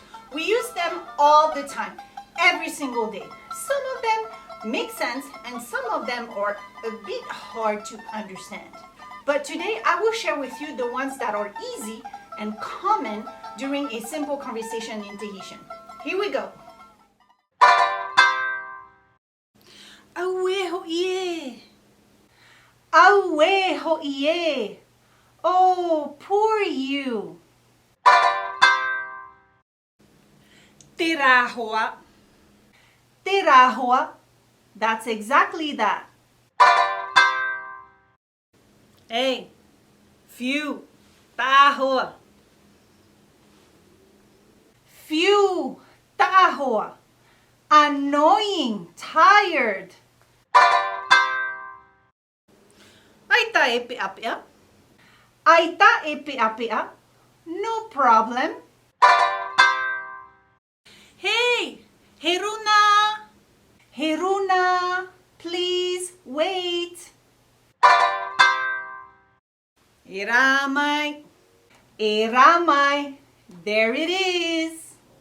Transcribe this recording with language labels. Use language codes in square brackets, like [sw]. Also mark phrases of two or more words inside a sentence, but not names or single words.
[en] We use them all the time, every single day. Some of them make sense and some of them are a bit hard to understand. But today I will share with you the ones that are easy and common during a simple conversation in Tahitian. Here we go. [ty] Aue ho'ie. Aue ho'ie. [en] Oh, poor you. [ty] Terā hoa. Terā hoa. [en] That's exactly that. [ty] Hey, phew, tahoa. Phew, tahoa. [en] Annoying, tired. [ty] Aita e pe'apea. Aita e pe'apea. [en] No problem. [ty] Hey, Heruna. [en] Heruna, please wait. [ty] Eramai. [en] Eramai. There it is.